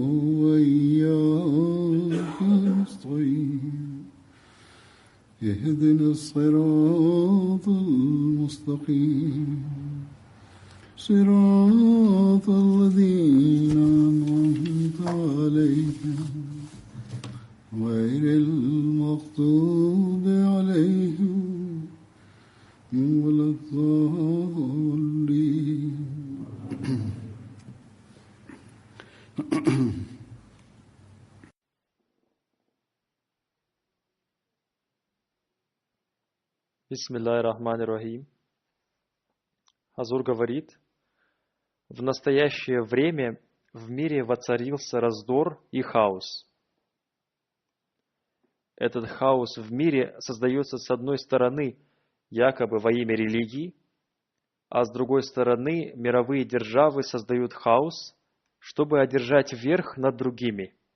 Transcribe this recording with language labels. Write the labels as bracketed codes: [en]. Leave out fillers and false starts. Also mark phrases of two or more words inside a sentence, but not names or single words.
[ar] وإياك نستعين اهدنا الصراط المستقيم صراط الذين أنعمت عليهم غير المغضوب عليهم ولا الضالين. بسم الله الرحمن الرحيم. [ru] Хазур говорит, в настоящее время в мире воцарился раздор и хаос. Этот хаос в мире создается с одной стороны якобы во имя религии, а с другой стороны мировые державы создают хаос, чтобы одержать верх над другими.